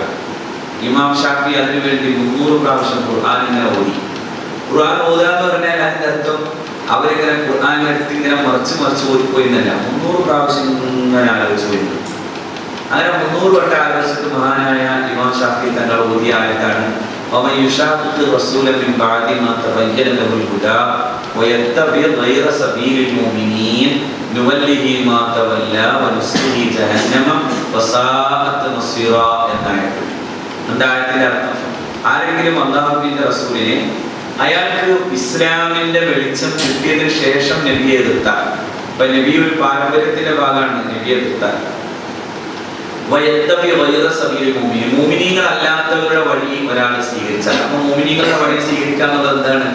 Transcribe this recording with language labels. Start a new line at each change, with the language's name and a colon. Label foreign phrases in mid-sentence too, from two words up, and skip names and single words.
Malayalam: ഇമാം ഷാഫിഈ അതിനുവേണ്ടി 300 പ്രാവശ്യം ഖുർആൻ ഇങ്ങനെ ഓതി. ഖുർആൻ ഓതുക എന്ന് പറഞ്ഞാൽ അതിന്റെ അർത്ഥം അവരിങ്ങനെ ഖുർആൻ എടുത്ത് ഇങ്ങനെ മറിച്ച് ഓതിപ്പോയി എന്നല്ല, 300 പ്രാവശ്യം ഇങ്ങനെ ആലോചിച്ചു പോയിരുന്നു. അങ്ങനെ 300 വട്ടം ആലോചിച്ചിട്ട് മഹാനായ ഇമാം ഷാഫിഈ തങ്ങൾ ഓതിയ ആയത്താണ്
Arabic: ومن يشاقق الرسول من بعد ما تبين له الهدى ويتبع غير سبيل المؤمنين نوله ما تولى ونصله جهنم وساءت مصيرا എന്നായിരുന്നു.
Malayalam: എന്തായതിന്റെ അർത്ഥം? ആരെങ്കിലും അല്ലാഹുവിന്റെ റസൂലിനെ അയാൾക്ക് ഇസ്ലാമിന്റെ വെളിച്ചം കിട്ടിയതിനു ശേഷം നബിയെ എതിർത്താൽ, ഇപ്പൊ നബി ഒരു പാരമ്പര്യത്തിന്റെ ഭാഗമാണ് നബിയെ എതിർത്താൽ, മുഅ്മിനീങ്ങൾ അല്ലാത്തവരുടെ വഴി ഒരാൾ സ്വീകരിച്ചാൽ, അപ്പൊ മുഅ്മിനീങ്ങളുടെ വഴി സ്വീകരിക്കുക എന്നുള്ളത് എന്താണ്?